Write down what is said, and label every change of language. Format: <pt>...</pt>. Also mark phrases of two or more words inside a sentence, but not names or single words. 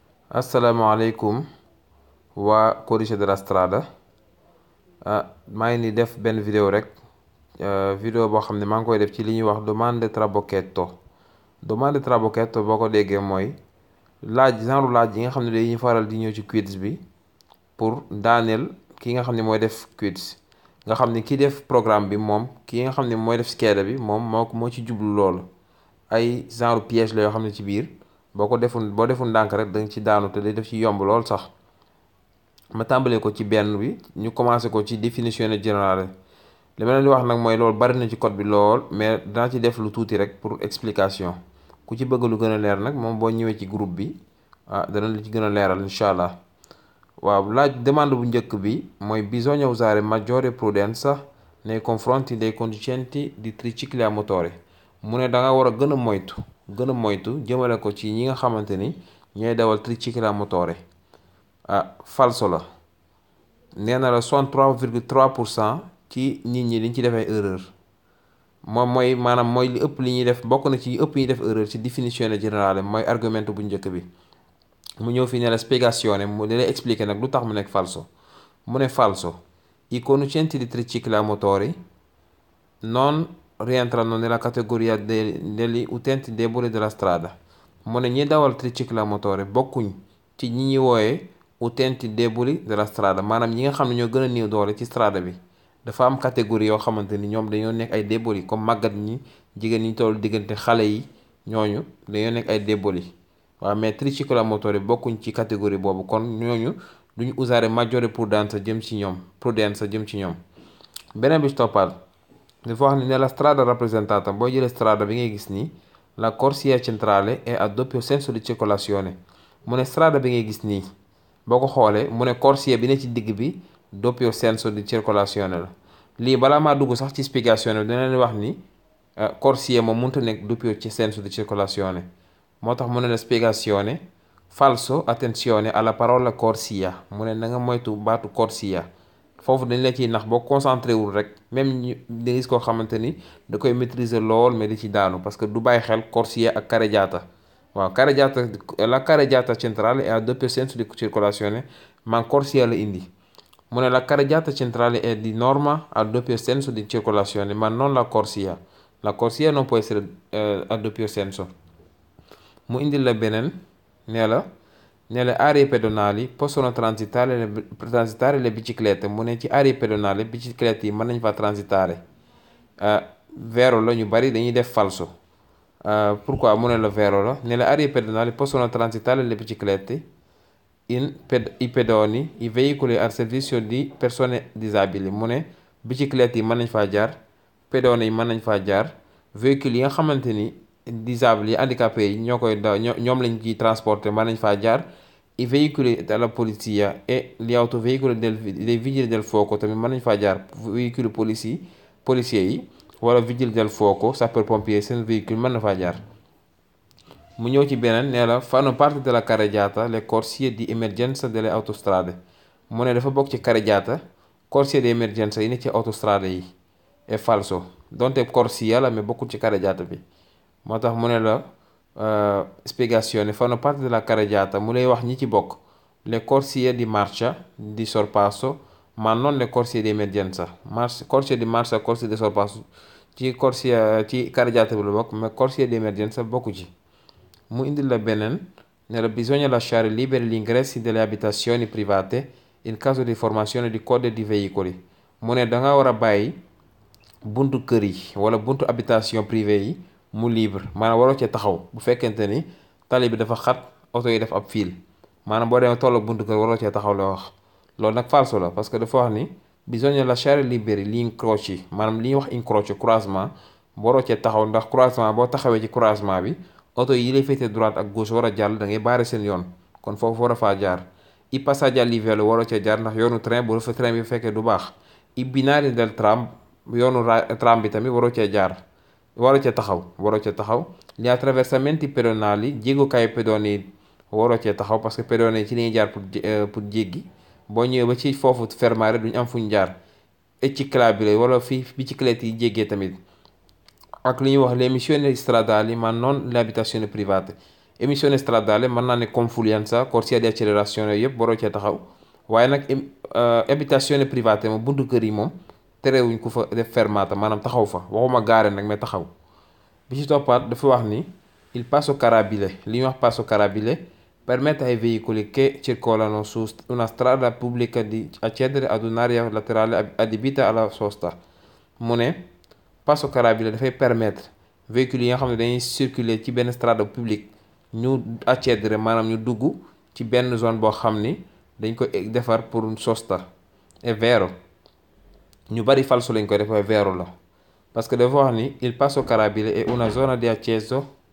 <wo>asalaamaaleykum waa Codice della Strada. maa ngi ni def benn vidéo rek vidéo boo xam ne maa ngi koy def ci li ñuy wax</wo> <it>domande trabocchetto. Domande trabocchetto</it> <wo>boo ko déggee mooy laaj yi nga xam ne dañuy faral di ñëw ci quiz bi pour daaneel ki nga xam ne mooy def quiz. nga xam ne ki def programme bi moom ki nga xam ne mooy def scheda bi moom moo ci jublu loolu. ay</wo> <fr>genre piège</fr> <wo>la yoo xam ne ci biir boo deful ndànk rek da nga ci daanu te day def ci yomb lool sax. ma tàmbalee ko ci benn bi ñu commencé ko ci</wo> <it>définizione generale.</it> <wo>li ma leen di wax nag mooy loolu bari na ci code bi lool mais dana ci def lu tuuti rek</wo> <fr>pour explication.</fr> <wo>ku ci bëgg lu gën a leer nag moom boo ñëwee ci groupe bi dana la ci gën a leeral incha allah. waaw demande bu njëkk bi mooy</wo> <it>bisogna usare maggiore prudenza nei confronti dei conducenti di tricicli a motore.</it> <wo>mu ne da nga war a gën a moytu jëmale ko ci ñi nga xamante ni ñooy dawal</wo> <it>tricicli a motore.</it> <wo>falso la. nee na la 63,3% ci nit ñi liñ ci defee erreur. moom mooy li ëpp li ñuy def bokk na ci ëpp ñuy def erreur ci</wo> <it>définizione generale</it> <wo>mooy argumento bu njëkk bi. mu ñëw fii ne</wo> <it>la spiegazione</it> <wo>mu ne lay expliquer nag lu tax mu nekk falso. mu ne</wo> <it>falso i conducenti di tricicli a motori non rientrano nella categoria degli utenti deboli della strada.</it> <wo>mu ne ñi dawal tricicli a motore bokkuñ ci ñi ñuy wooyee</wo> <it>utenti deboli della strada</it> <wo>maanaam ñi nga xam ne ñoo gën a néew doole ci strada bi. dafa am catégorie yoo xamante ni ñoom dañoo nekk ay deboli comme màggat ñi jigéen ñi toll diggante xale yi ñooñu dañoo nekk ay deboli. waaw mais triciclo a motore bokkuñ ci catégorie boobu kon ñooñu duñu</wo> <it>usare maggiore prudenza</it> <wo>jëm ci ñoom. beneen bi ci toppaat dafa wax ni</wo> <it>nella strada rappresentata</it> <wo>boo jëlee strada bi ngay gis nii</wo> <it>la corsia centrale è a doppio senso di circolazione.</it> <wo>mu ne strada bi ngay gis nii boo ko xoolee mu ne corsia bi ne ci digg bi</wo> <it>doppio senso di circolazione</it> <wo>la. lii balaa maa dugg sax ci spiegazione dina leen wax ni corsia moom mënut a nekk</wo> <it>doppio senso di circolazione.</it> <wo>moo tax mu ne</wo> <it>la spiegazione falso attenzione alla parola corsia.</it> <wo>mu ne na nga moytu baatu corsia. foofu dañ la ciy nax boo concentré wul rek même ñu da gis koo xamante ni da koy maîtriser lool mais di ci daanu</wo> <fr>parce que</fr> <wo>du bàyyi xel corsia ak carreggiata.</wo> <it>waaw carreggiata la carreggiata centrale è a doppio senso di circolazione ma corsia</it> <wo>la indi.</wo> <it>mu ne la carreggiata centrale è di norma a doppio senso di circolazione ma non la corsia. la corsia non può essere a doppio senso.</it> <wo>mu indil la beneen nee la</wo> <it>nelle aree pedonali possono transitare le biciclette.</it> <wo>mu ne ci</wo> <it>aree pedonali biciclette</it> <wo>yi mën nañ fa transitare. vero la ñu bari dañuy def falso. pourquoi mu ne la vero la</wo> <it>nelle aree pedonali possono transitare le biciclette i pedoni i veicoli al servizio di persone disabili.</it> <wo>mu ne biciclette yi mën nañ faa jaar pedoni yi mën nañ faa jaar véhicules yi nga xamante ni disabili yi handicapé yi ñoo koy daw ñoom lañ ciy transporter mën nañ faa jaar.</wo> <it>i veicoli della polizia e gli autoveicoli dei vigili del fuoco</it> <wo>tamit mën nañ faa jaar</wo> <fr>véhicule policier</fr> <wo>yi wala</wo> <it>vigili del fuoco</it> <fr>sapeur pompier</fr> <wo>seen véhicule mën na faa jaar. mu ñëw ci beneen nee la</wo> <it>fanno parte della carreggiata le corsie di emergenza delle autostrade.</it> <wo>mu ne dafa bokk ci carreggiata</wo> <it>corsie di emergenza</it> <wo>yi ne ci autostrade yi.</wo> <it>è falso</it> <wo>donte corsia la mais bokkul ci carreggiata bi. moo tax mu ne</wo> <it>la spiegazione fanno parte della carreggiata</it> <wo>mu lay wax ñi ci bokk</wo> <it>le corsie di marcia di sorpasso ma non le corsie di emergenza. corsie di marcia corsie di sorpasso</it> <wo>ci carreggiata bi la bokk mais</wo> <it>corsie di emergenza</it> <wo>bokku ci. mu indil la beneen ne la</wo> <it>bisogna lasciare liberi gli ingressi delle abitazioni private in caso di formazione di code di veicoli.</it> <wo>mu ne da nga war a bàyyi buntu kër yi wala buntu</wo> <fr>habitation privée</fr> <wo>yi mu libre maanaam waroo cee taxaw bu fekkente ni tali bi dafa xat oto yi def ab fil maanaam boo demee tolloog buntu kër waroo cee taxaw la wax. loolu nag falso la</wo> <fr>parce que</fr> <wo>dafa wax ni</wo> <it>bisogna lasciare liberi gli incroci</it> <wo>maanaam li ñuy wax incrocio croisement waroo cee taxaw ndax croisement boo taxawee ci croisement bi oto yi lay féetee droite ak gauche war a jàll da ngay baare seen yoon kon foofu war a faa jaar.</wo> <it>i passaggi a livello</it> <wo>waroo cee jaar ndax yoonu train bu fa train bi fekkee du baax.</wo> <it>i binari del tram</it> <wo>yoonu tram bi tamit waroo cee jaar. waroo cee taxaw</wo> <it>gli attraversamenti pedonali</it> <wo>jéegukaayu pedone yi waroo cee taxaw</wo> <fr>parce que</fr> <wo>pedone yi ci li ñuy jaar pour jéggi boo ñëwee ba ci foofu fermare duñu am fuñ jaar.</wo> <it>e ciclabile</it> <wo>wala fii biciclette yi jéggee tamit ak li ñuy wax</wo> <it>le missioni stradali ma non le abitazioni private. emissioni stradale</it> <wo>mën naa ne</wo> <it>confulenza corsia di accelerazione</it> <wo>yooyu yëpp waroo cee taxaw waaye nag</wo> <it>abitazione private</it> <wo>moom buntu kër yi moom terewuñ ku fa def fermata maanaam taxaw fa waxuma gaare nag mais taxaw. bi ci toppaat dafa wax ni</wo> <it>il passo carabile</it> <wo>li ñuy wax</wo> <it>passo carabile permette ai veicoli che circolano su una strada pubblica di accedere ad un'area laterale adibita alla sosta</it> <wo>mu ne passo carabile dafay</wo> <fr>permettre véhicules</fr> <wo>yi nga xam ne dañuy circuler ci benn strada publique ñu accedere maanaam ñu dugg ci benn zone boo xam ni dañ ko defar pour sosta</wo> <it>è vero</it> <wo>ñu bari falso lañ koy def waaye vero la</wo> <fr>parce que</fr> <wo>dafa wax ni</wo> <it>il passo carabile è una zona di accesso</it>